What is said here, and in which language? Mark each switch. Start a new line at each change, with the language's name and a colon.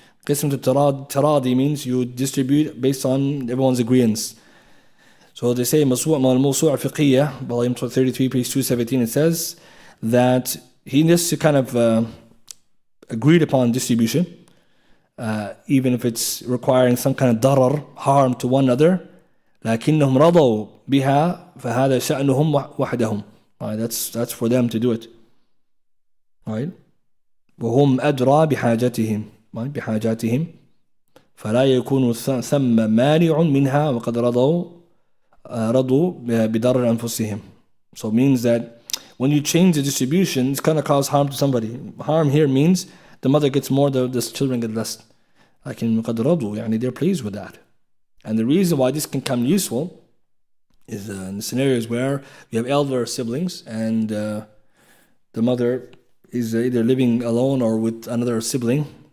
English: Qismatu taradi means you distribute based on everyone's agreeance. So they say Mawsu' al-Fiqhiyya, volume 33, page 217, it says that he needs to kind of agreed upon distribution, even if it's requiring some kind of darar, harm to one another.
Arabic: لكنهم رضوا بها فهذا شأنهم وحدهم.
English: Right, that's for them to do it. Right?
Arabic: وهم أدرى بحاجتهم. Right? بحاجاتهم فلا يكون ثم مانع منها وقد رضوا بضرر أنفسهم.
English: So it means that when you change the distribution, it's going to cause harm to somebody. Harm here means the mother gets more, the children get less.
Arabic: لكن قد رضوا, يعني
English: they're pleased with that. And the reason why this can come useful is in the scenarios where you have elder siblings and the mother is either living alone or with another sibling,